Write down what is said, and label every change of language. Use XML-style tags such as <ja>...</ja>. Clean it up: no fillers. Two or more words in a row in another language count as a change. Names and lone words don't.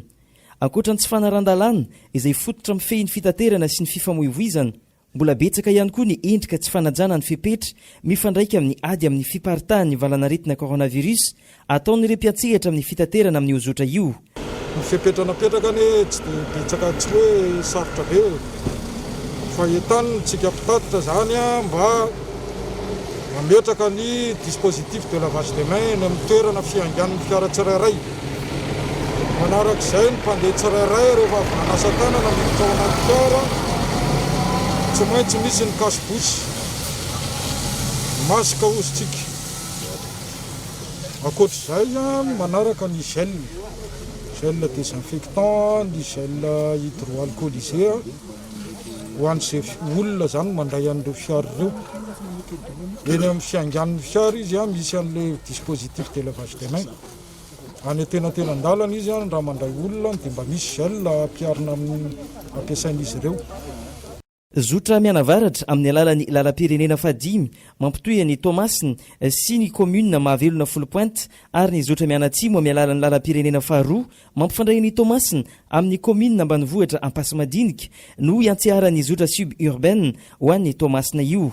<mg>Ankoatra ny tsy fanaran-dalàna izay fototra mifehy ny fitaterana sy ny fifamoivoizana, mbola betsaka ihany koa ny endrika tsy fanajana ny fepetra mifandraika amin'ny ady amin'ny fiparitahan'ny valanaretina coronavirus ataon'ireo mpiatsehatra amin'ny fitaterana amin'ny zotra io. Ny fepetranapetraka ny tsy betsaka tsy hoe sarotra be fa entaniny tsika mpitatitra zany mba mametraka ny</mg> <fr>dispositif de lavage de main</fr> <mg>ny amin'ny toerana fiangan'ny fiara tsirairay. Manarak'izay ny mpandeha tsirairay rehefa avy nanasa tanana miditra ao anaty fiara tsy maintsy misy ny kasibosy masika ozotsika. Ankoatr'izay manaraka ny</mg> <fr>gel désinfectant,</fr> <mg>ny</mg> <fr>gel hydroalcoolisé</fr> <mg>ho an'izay olona zany mandray an'ireo fiara ireo. Eny amin'ny fiangan'ny fiara izy misy an'ilay</mg> <fr>dispositif de lavage de main.</fr> <mg>Any tenantenandalana izy raha mandray olona dia mba misy gel ampiarina amin'ny ampiasain'izy ireo. Zotra mianavaratra amin'ny alalan'ny lalam-pirenena fadimy mampitohy ny Toamasina sy ny commune Mahavelona Folopointe ary ny zotra mianatsimo amin'ny alalan'ny lalam-pirenena faharoa mampifandray ny Toamasina amin'ny commune ambanivohitra Ampasimadiniky no iantsiaran'ny zotra suburbaine ho an'ny Toamasina io.</mg>